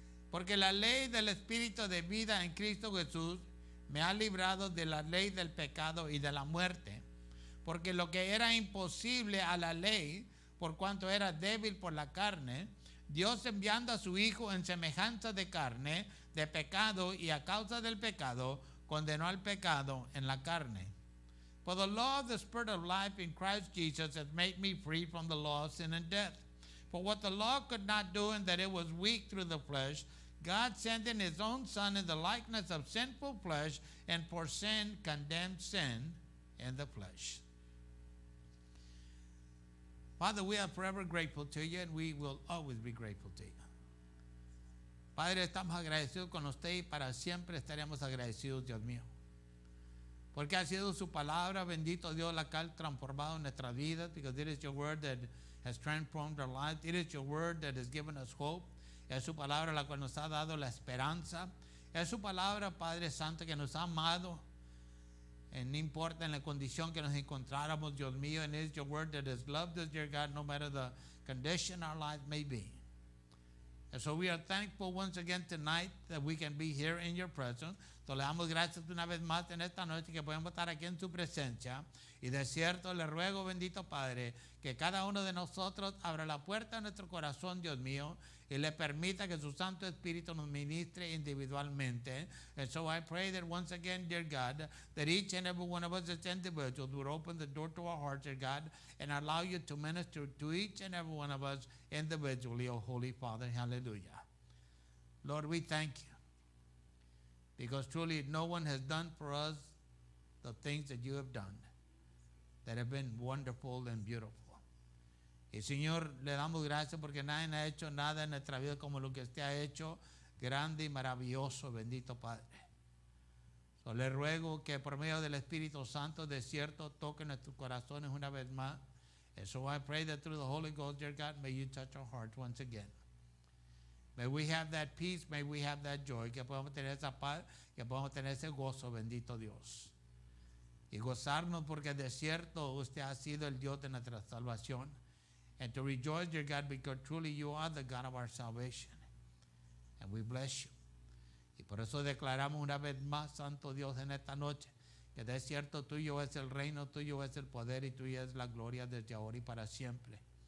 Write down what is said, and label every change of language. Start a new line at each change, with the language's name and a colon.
Spanish: Porque la ley del Espíritu de vida en Cristo Jesús me ha librado de la ley del pecado y de la muerte. Porque lo que era imposible a la ley, por cuanto era débil por la carne, Dios enviando a su Hijo en semejanza de carne, de pecado, y a causa del pecado, condenó al pecado en la carne.
English: For the law of the Spirit of life in Christ Jesus has made me free from the law of sin and death. For what the law could not do, in that it was weak through the flesh, God sending his own Son in the likeness of sinful flesh, and for sin condemned sin in the flesh. Father, we are forever grateful to you, and we will always be grateful to you.
Spanish: Padre, estamos agradecidos con usted y para siempre estaremos agradecidos, Dios mío. Porque ha sido su palabra, bendito Dios, la que ha transformado nuestras vidas,
English: because it is your word that has transformed our lives. It is your word that has given us hope.
Spanish: Es su palabra la cual nos ha dado la esperanza. Es su palabra, Padre Santo, que nos ha amado. No importa en la condición que nos encontráramos, Dios mío.
English: And it is your word that has loved us, dear God, no matter the condition our lives may be. And so we are thankful once again tonight that we can be here in your presence.
Spanish: So le damos gracias una vez más en esta noche que podemos estar aquí en su presencia. Y de cierto le ruego, bendito Padre, que cada uno de nosotros abra la puerta de nuestro corazón, Dios mío, y le permita que su Santo Espíritu nos ministre individualmente.
English: And so I pray that once again, dear God, that each and every one of us as individuals would open the door to our hearts, dear God, and allow you to minister to each and every one of us individually, oh Holy Father. Hallelujah. Lord, we thank you, because truly no one has done for us the things that you have done that have been wonderful and beautiful.
Spanish: Y Señor, le damos gracias porque nadie ha hecho nada en nuestra vida como lo que usted ha hecho, grande y maravilloso, bendito Padre. So, le ruego que por medio del Espíritu Santo de cierto toque nuestros corazones una vez más.
English: And so I pray that through the Holy Ghost, dear God, may you touch our hearts once again. May we have that peace, may we have that joy,
Spanish: que podamos tener esa paz, que podamos tener ese gozo, bendito Dios. Y gozarnos porque de cierto usted ha sido el Dios de nuestra salvación.
English: And to rejoice, dear God, because truly you are the God of our salvation. And we bless you.
Spanish: Y por eso declaramos una vez más, Santo Dios, en esta noche, que de cierto tuyo es el reino, tuyo es el poder y tuya es la gloria desde ahora y para siempre.